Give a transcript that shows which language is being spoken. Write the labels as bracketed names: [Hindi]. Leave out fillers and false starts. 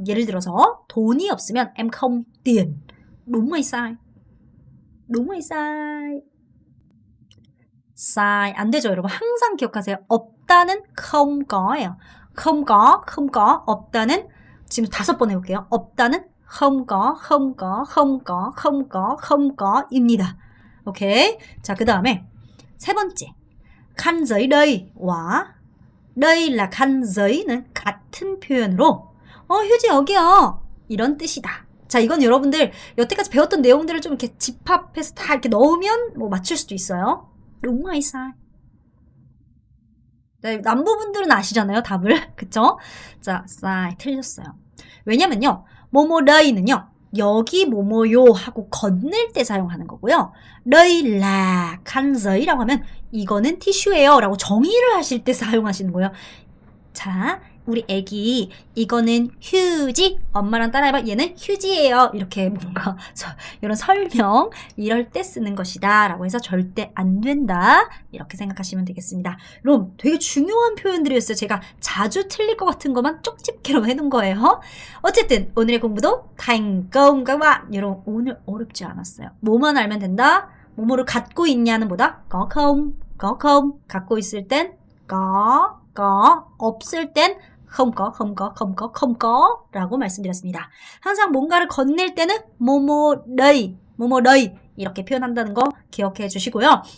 [Korean] 예를 들어서 돈이 없으면 [Vietnamese] em không tiền. đúng hay sai? đúng hay sai? sai. [Korean] 안 되죠, 여러분. 항상 기억하세요. 없다는 không co예요. [Vietnamese] không có, không có. [Korean] 없다는 지금 5번 해볼게요. 없다는 [Vietnamese] không có, không có, không có, không có, không có [Korean] 입니다. 오케이. 자, 그 다음에 세 번째. [Vietnamese] khăn giấy day와 đây là khăn giấy [Korean] 는 같은 표현으로 휴지 여기요. 이런 뜻이다. 자, 이건 여러분들 여태까지 배웠던 내용들을 좀 이렇게 집합해서 다 이렇게 넣으면 뭐 맞출 수도 있어요. [Vietnamese] đúng hay sai? [Korean] 네, 남부분들은 아시잖아요, 답을. 그쵸? 자, sai. 틀렸어요. 왜냐면요, 뭐뭐 day는요, 여기 뭐뭐요 하고 건넬 때 사용하는 거고요. đây là khăn giấy 라고 하면 이거는 티슈예요 라고 정의를 하실 때 사용하시는 거예요. 자, 우리 애기 이거는 휴지, 엄마랑 따라해봐. 얘는 휴지예요. 이렇게 뭔가 이런 설명 이럴 때 쓰는 것이다 라고 해서 절대 안 된다 이렇게 생각하시면 되겠습니다. 여러분 되게 중요한 표현들이었어요. 제가 자주 틀릴 것 같은 것만 쪽집게로 해놓은 거예요. 어쨌든 오늘의 공부도 [Vietnamese] thành công các bạn. [Korean] 여러분 오늘 어렵지 않았어요. 뭐만 알면 된다. 뭐뭐를 갖고 있냐는 보다 có không 갖고 있을 땐 có 없을 땐 không có 라고 말씀드렸습니다. 항상 뭔가를 건넬 때는 뭐뭐 đây 이렇게 표현한다는 거 기억해 주시고요.